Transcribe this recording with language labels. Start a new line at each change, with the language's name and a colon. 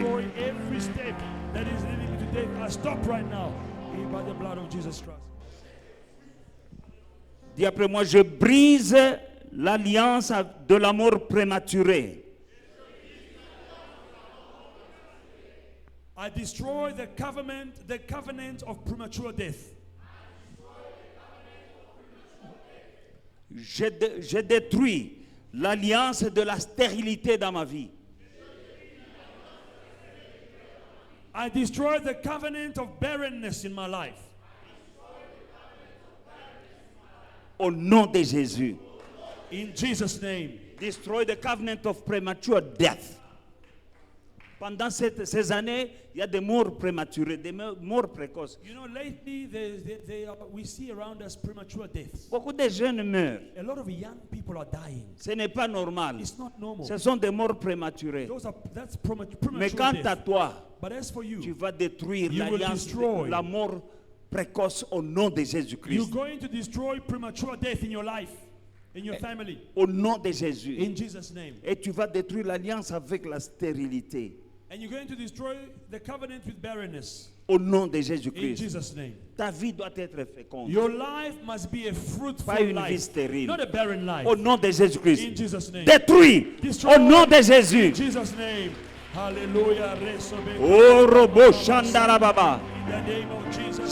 English: Every step that is leading me to death, I stop right now by the blood of Jesus Christ.
French: Dis après moi, je brise l'alliance de la mort prématurée.
English: I destroy the covenant of premature death.
French: Je détruis l'alliance de la stérilité dans ma vie.
English: I destroy the covenant of barrenness in my life.
French: Au nom de Jésus.
English: In Jesus' name. Destroy the covenant of premature death.
French: Pendant ces années, il y a des morts prématurées, des morts précoces.
English: You know, lately we see around us premature deaths.
French: Beaucoup de jeunes meurent.
English: A lot of young people are dying.
French: Ce n'est pas normal.
English: It's not normal.
French: Ce sont des morts prématurées.
English: That's premature
French: Mais quant à
English: death.
French: toi,
English: But as for you,
French: tu vas détruire
English: you will
French: l'alliance,
English: destroy.
French: la mort précoce au nom de
English: you're
French: Jésus-Christ.
English: going to destroy premature death in your life, in your family.
French: Au nom de Jésus.
English: In Jesus' name.
French: Et tu vas détruire l'alliance avec la stérilité.
English: And you're going to destroy the covenant with barrenness.
French: Au nom de
English: In
French: Jésus-Christ.
English: Jesus' name.
French: Ta vie doit être féconde.
English: Your life must be a fruitful
French: Pas une vie
English: life,
French: stérile.
English: not a barren life.
French: Au nom de Jésus-Christ.
English: In Jesus' name.
French: Détruis.
English: Destroy.
French: Au nom de
English: In
French: Jésus.
English: Jesus' name. Hallelujah. Oh, Robo Shandarababa. In the name of Jesus.